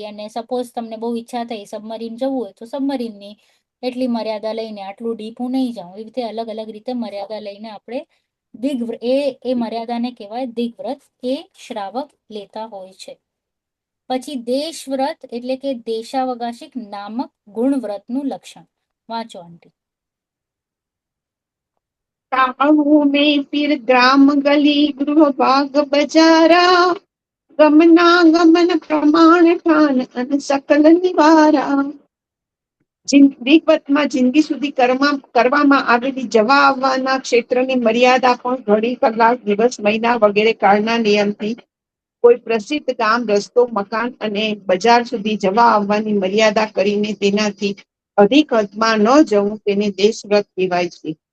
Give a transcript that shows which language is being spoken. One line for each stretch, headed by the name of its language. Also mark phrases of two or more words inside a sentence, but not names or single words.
Gujarati: અને સપોઝ તમને બહુ ઈચ્છા થઈ સબમરીન જવું હોય તો સબમરીનની એટલી મર્યાદા લઈને આટલું ડીપ હું નહીં જાઉં, એવી રીતે અલગ અલગ રીતે મર્યાદા લઈને આપણે એ મર્યાદાને કહેવાય દિગ્વ્રત, એ શ્રાવક લેતા હોય છે. પછી દેશવ્રત એટલે કે દેશાવકાશિક નામક ગુણવ્રતનું લક્ષણ વાંચો આંટી.
Hindi: ताहू में फिर ग्राम गली गृह बाग बजारा गमनागमन प्रमाण ठान अन सकल निवारा.
Gujarati: વિગતમાં જિંદગી સુધી કરવામાં આવેલી જવા આવવાના ક્ષેત્રની મર્યાદા પણ ઘડી, કલાક, દિવસ, મહિના વગેરે કાળના નિયમથી કોઈ પ્રસિદ્ધ ગામ, રસ્તો, મકાન અને બજાર સુધી જવા આવવાની મર્યાદા કરીને તેનાથી અધિક હદમાં ન જવું તેને દેશવ્રત કહેવાય છે.